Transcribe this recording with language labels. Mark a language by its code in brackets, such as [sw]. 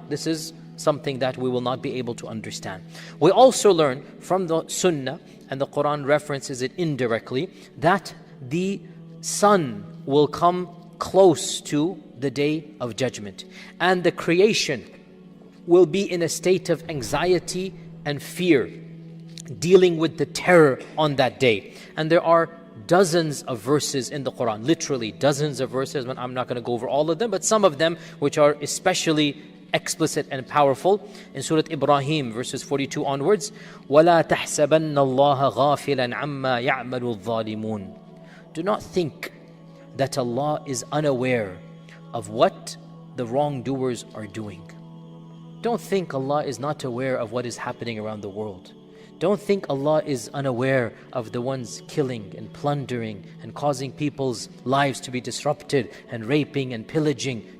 [en] This is something that we will not be able to understand. We also learn from the Sunnah, and the Quran references it indirectly, that the sun will come close to the Day of Judgment, and the creation will be in a state of anxiety and fear, dealing with the terror on that day. And there are dozens of verses in the Quran, literally dozens of verses. I'm not going to go over all of them, but some of them which are especially explicit and powerful. In Surah Ibrahim, verses 42 onwards, [ar] وَلَا تَحْسَبَنَّ اللَّهَ غَافِلًا عَمَّا يَعْمَلُ الظَّالِمُونَ. [en] Do not think that Allah is unaware of what the wrongdoers are doing. Don't think Allah is not aware of what is happening around the world. Don't think Allah is unaware of the ones killing and plundering and causing people's lives to be disrupted and raping and pillaging.